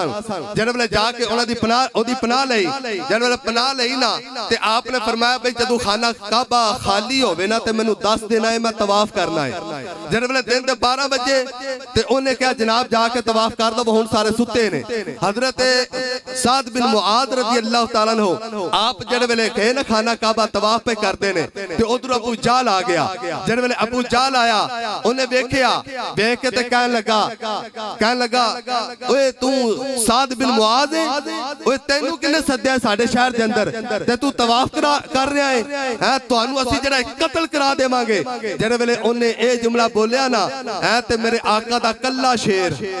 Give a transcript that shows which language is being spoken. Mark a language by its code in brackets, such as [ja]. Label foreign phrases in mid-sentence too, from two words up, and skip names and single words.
[pa] سن جد ویلے جا کے انہاں دی پناہ اودی پناہ لئی جد ویلے پناہ لئی نا تے آپ نے فرمایا بھائی جدوں خانہ کعبہ خالی ہووے نا تے مینوں دس دینا ہے میں طواف کرنا ہے جد ویلے دن دے 12 بجے تے اونے کہا جناب جا کے طواف کر دو ہن سارے سُتے نے حضرت سعد بن معاذ [ar] رضي الله تعالى عنه [pa] آپ جد ویلے کہے نا خانہ کعبہ طواف پے کرتے نے تے ادھر ابو جال آ گیا جد ویلے ابو جال آیا اونے ویکھیا دیکھ کے تے کہن لگا اوئے تو سعد بن معاذ ہے اوئے تینوں کنے سدیا ساڈے شہر دے اندر تے تو طواف کر رہا ہے تہانوں اسیں جیہڑا قتل کرا دیواں گے جد ویلے اونے اے جملہ بولیا نا ہے تے میرے آقا دا کلا شیر